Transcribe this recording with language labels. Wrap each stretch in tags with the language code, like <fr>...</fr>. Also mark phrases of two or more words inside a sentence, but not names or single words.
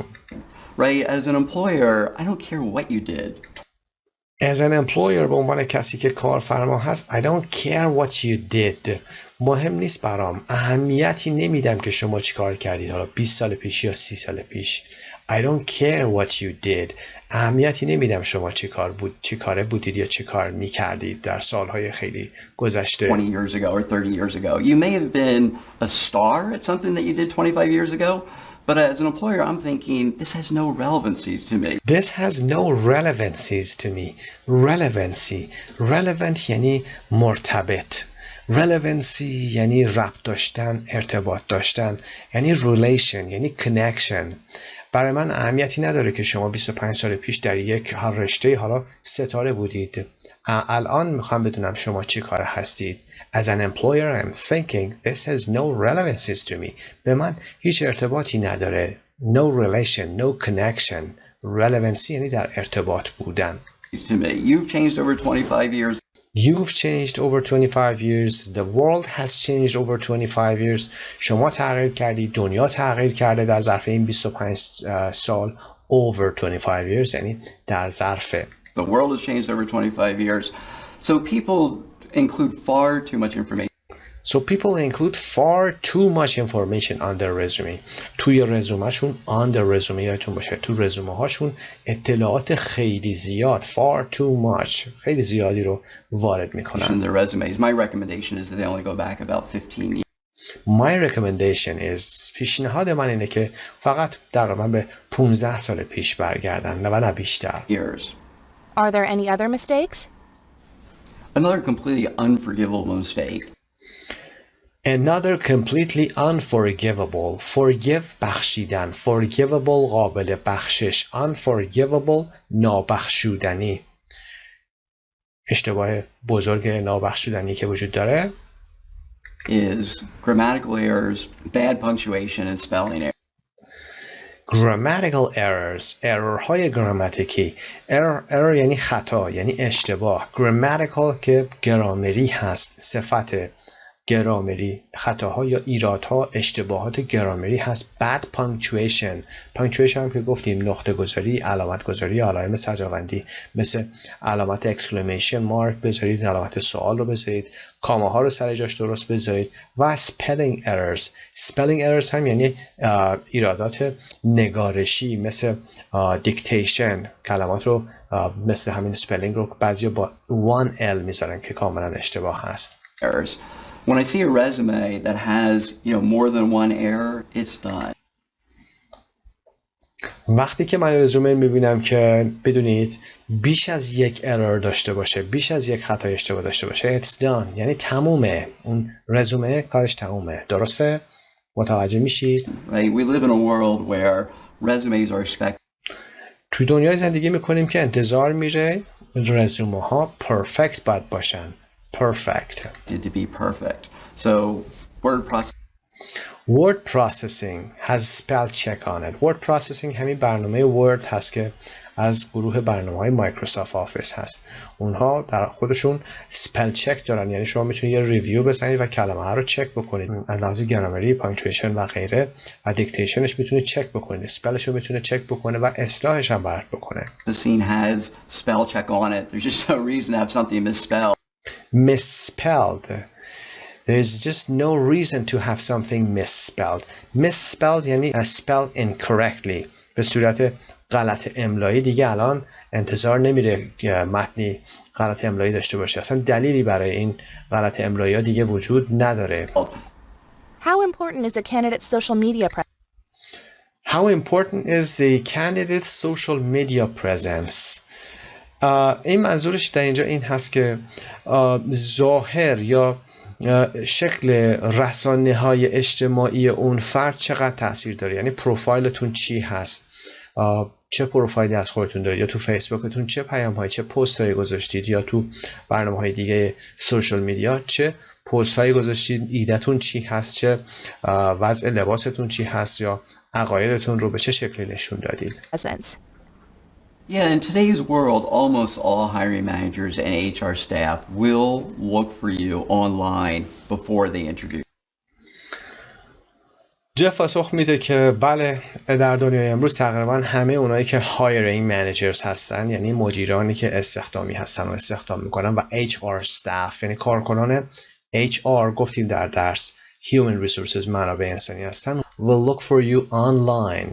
<en>Right, as an employer, I don't care what you did. As an employer</en> <fa>به عنوان کسی که کارفرما هست</fa> <en>I don't care what you did.</en> <fa>مهم نیست برام، اهمیتی نمیدم که شما چی کار کردید، حالا 20 سال پیش یا 30 سال پیش.</fa> <en>I don't care what you did.</en> <fa>اهمیتی نمیدم شما چی کاره بودید یا چی کار میکردید در سالهای خیلی گذشته.</fa> <en>20 years ago or 30 years ago. You may have been a star at something that you did 25 years ago, but as an employer I'm thinking this has no relevancy to me. This has no relevancies to me. Relevancy. Relevant</en> <fa>یعنی مرتبط. Relevancy یعنی ربط داشتن، ارتباط داشتن، یعنی relation، یعنی connection. برای من اهمیتی نداره که شما 25 سال پیش در یک رشته حالا ستاره بودید. الان میخوام بدونم شما چی کار هستید.</fa> <en>As an employer I'm thinking this has no relevancies to me.</en> <fa>به من هیچ ارتباطی نداره.</fa> <en>No relation, no connection.</en> <fa>Relevancy یعنی در ارتباط بودن.</fa> <en>To me, you've changed over 25 years. You've changed over 25 years. The world has changed over 25 years.</en> <fa>شما تغییر کردید، دنیا تغییر کرده در ظرف این 25 سال.</fa> <en>Over 25 years</en> <fa>یعنی در ظرف.</fa> <en>The world has changed over 25 years. So people include far too much information. So people include far too much information on their resume.</en> <fa>توی رزومهشون</fa> <en>on their resume</en> <fa>یادتون باشه تو رزومه هاشون اطلاعات خیلی زیاد</fa> <en>far too much</en> <fa>خیلی زیادی رو وارد میکنن.</fa> <en>In their resumes, my recommendation is that they only go back about 15 years. My recommendation is</en> <fa>پیشنهاد من اینه که فقط تقریبا به 15 سال پیش برگردن و نه بیشتر.</fa> <en>Years. Are there any other mistakes? Another completely unforgivable mistake. Another completely unforgivable.</en> <fa>Forgive بخشیدن. Forgivable قابل بخشش. Unforgivable نابخشودنی. اشتباه بزرگ نابخشودنی که وجود داره</fa> <en>is grammatical errors, bad punctuation and spelling errors. Grammatical errors.</en> <fa>ارورهای گراماتیکی. error یعنی خطا، یعنی اشتباه. Grammatical که گرامری هست، صفت گرامری، خطاها یا ایرادها، اشتباهات گرامری هست.</fa> <en>bad punctuation.</en> <fa>punctuation هم که گفتیم نقطه گذاری، علامت گذاری، علائم سجاوندی مثل علامت</fa> <en>exclamation mark</en> <fa>بذارید، علامت سوال رو بذارید، کامه ها رو سر جاش درست بذارید و</fa> <en>spelling errors. spelling errors</en> <fa>هم یعنی ایرادات نگارشی مثل dictation. کلمات رو مثل همین spelling رو بعضیا با 1L میذارن که کاملا اشتباه هست.</fa> <en>Errors. When I see a resume that has, more than one error, it's done.</en> <fa>وقتی که من رزومه میبینم که بدونید بیش از یک error داشته باشه، بیش از یک خطای اشتباه داشته باشه،</fa> <en>it's done.</en> <fa>یعنی تمومه. اون رزومه کارش تمومه. درسته؟ متوجه میشید؟</fa> <en>Right? We live in a world where resumes are expected.</en> <fa>تو دنیای زندگی میکنیم که انتظار میره رزومه ها پرفکت باید باشن.</fa> <en>perfect. To be perfect. So word processing has spell check on it. word processing</en> <fa>همین برنامه word هست که از گروه برنامه‌های مایکروسافت آفیس هست. اونها در خودشون</fa> <en>spell check</en> <fa>دارن، یعنی شما میتونید یه ریویو بزنید و کلمه ها رو چک بکنید از لحاظ گرامری، پانکچویشن و غیره، و دیکتیشنش میتونید چک بکنید، اسپلش رو میتونه چک بکنه و اصلاحش هم برات بکنه.</fa> <en>The scene has spell check on it. There's just no reason to have something misspelled. Misspelled. There's just no reason to have something misspelled. Misspelled یعنی spelled incorrectly.</en> <fa>به صورت غلط املایی. دیگه الان انتظار نمیره متنی غلط املایی داشته باشه. اصلا دلیلی برای این غلط املایی ها دیگه وجود نداره.</fa> <en>How important is a candidate's social media presence? How important is the candidate's social media presence?</en> <fa>این منظورش در اینجا این هست که ظاهر یا شکل رسانه‌های اجتماعی اون فرد چقدر تاثیر داره. یعنی پروفایلتون چی هست، چه پروفایلی از خودتون دارید، یا تو فیسبوکتون چه پیام‌هایی، چه پست‌هایی گذاشتید، یا تو برنامه‌های دیگه</fa> <en>social media</en> <fa>چه پست‌هایی گذاشتید، ایده‌تون چی هست، چه وضع لباستون چی هست، یا عقایدتون رو به چه شکلی نشون دادید.</fa> <en>Yeah, in today's world, almost all hiring managers and HR staff will look for you online before they interview.</en> <fa>جف پاسخ میده که بله، در دنیای امروز تقریبا همه اونایی که</fa> <en>hiring managers</en> <fa>هستن، یعنی مدیرانی که استخدامی هستن و استخدام میکنن، و</fa> <en>HR staff</en> <fa>یعنی کارکنان HR گفتیم در درس</fa> <en>human resources</en> <fa>منابع انسانی هستن،</fa> <en>will look for you online.</en>